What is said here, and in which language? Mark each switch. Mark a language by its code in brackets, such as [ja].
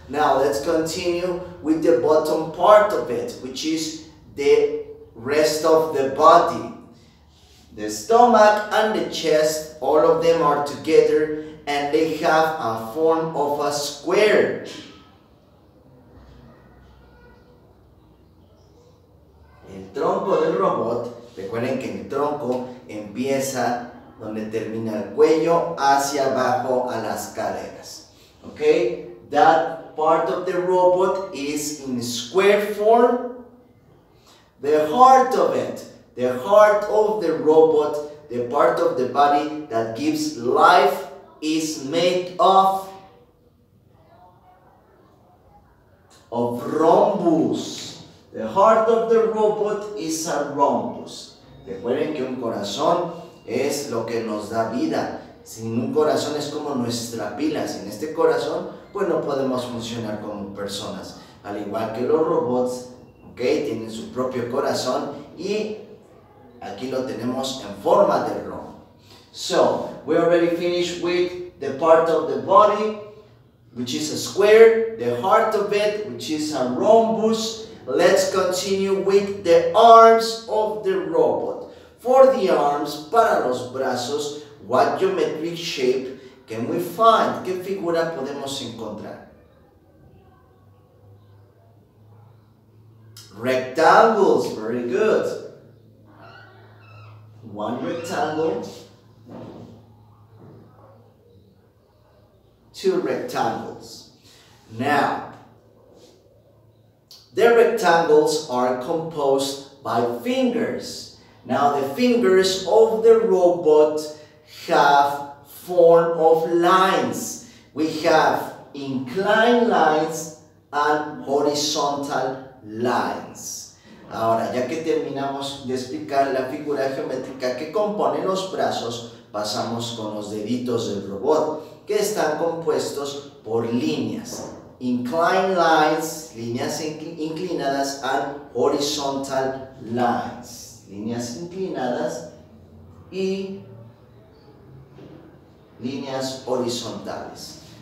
[en] Now let's continue with the bottom part of it, which is the rest of the body. The stomach and the chest, all of them are together and they have a form of a square. [es] El tronco del robot, recuerden que el tronco empieza donde termina el cuello hacia abajo a las caderas. [en] Okay, that part of the robot is in square form. The heart of it, the heart of the robot, the part of the body that gives life, is made of rhombus. The heart of the robot is a rhombus. [es] Recuerden que un corazón es lo que nos da vida. Sin un corazón es como nuestra pila. Sin este corazón, pues no podemos funcionar como personas. Al igual que los robots, ¿okay? Tienen su propio corazón y aquí lo tenemos en forma de rombo. [en] So, we already finished with the part of the body, which is a square, the heart of it, which is a rhombus. Let's continue with the arms of the robot. For the arms, [es] para los brazos, [en] what geometric shape can we find? [es] ¿Qué figura podemos encontrar? [en] Rectangles, very good. One rectangle, two rectangles. Now, the rectangles are composed by fingers. Now, the fingers of the robot have form of lines. We have inclined lines and horizontal lines. [es] Ahora, ya que terminamos de explicar la figura geométrica que compone los brazos, pasamos con los deditos del robot, que están compuestos por líneas. [en] Inclined lines, [es] líneas inclinadas, [en] and horizontal lines, [es] líneas inclinadas y líneas horizontales.